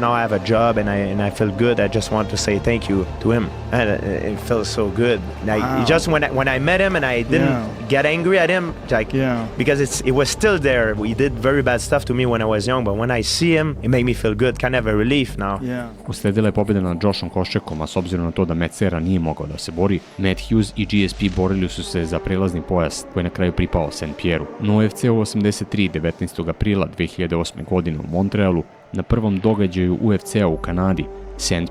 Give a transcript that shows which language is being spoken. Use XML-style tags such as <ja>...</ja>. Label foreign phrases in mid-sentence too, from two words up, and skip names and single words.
<en>Now I have a job and I feel good. I just want to say thank you to him. And it feels so good. Like, Wow. Just when I met him and I get angry at him, like, because it was still there. He did very bad stuff to me when I was young, but when I see him, it made me feel good, kind of a relief now.</en> <bs>Usledila je pobjeda nad Joshom Koschekom, a s obzirom na to da Matt Serra nije mogao da se bori, Matt Hughes i GSP borili su se za prelazni pojas koji je na kraju pripao St. Pierre-u. No UFC-u 83 19. aprila 2008. godine u Montrealu, na prvom događaju UFC-a u Kanadi, St.</bs>